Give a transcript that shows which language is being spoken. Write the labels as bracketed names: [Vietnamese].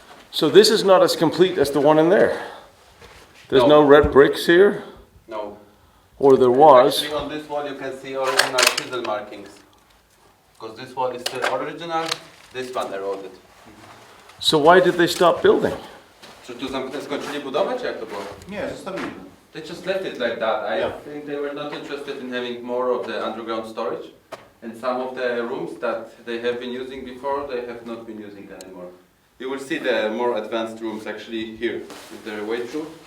[English] So this is not as complete as the one in there. There's no red bricks here? No. Or there was. Actually, on this wall you can see original chisel markings. Because this wall is still original, this one eroded. So why did they stop building? [Polish] Czy tu skończyli budowę, czy jak to było? Nie, zostawili. [English] They just left it like that. I Yeah. think they were not interested in having more of the underground storage. And some of the rooms that they have been using before, they have not been using anymore. You will see the more advanced rooms actually here. Is there a way through?